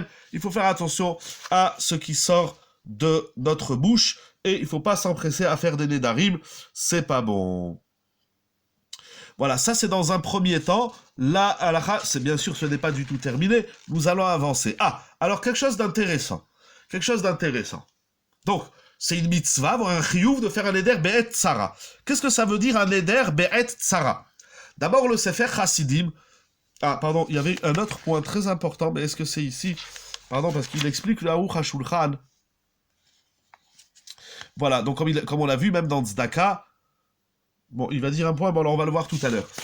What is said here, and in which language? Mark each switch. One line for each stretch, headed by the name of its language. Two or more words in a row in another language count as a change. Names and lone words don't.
French: Il faut faire attention à ce qui sort de notre bouche, et il faut pas s'empresser à faire des nedarim, c'est pas bon. Voilà, ça c'est dans un premier temps. La halakha, c'est bien sûr, ce n'est pas du tout terminé, nous allons avancer. Ah, alors quelque chose d'intéressant. Donc, c'est une mitzvah, avoir un chiyuv de faire un
Hebrew: נדר בעת צרה.
French: Qu'est-ce que ça veut dire un
Hebrew: נדר בעת צרה?
French: D'abord, le Sefer Chassidim. Ah, pardon, il y avait un autre point très important, mais est-ce que c'est ici? Pardon, parce qu'il explique le Aruch HaShulchan. Voilà, donc comme on l'a vu, même dans Tzedaka, bon, il va dire un point, bon, alors on va le voir tout à l'heure.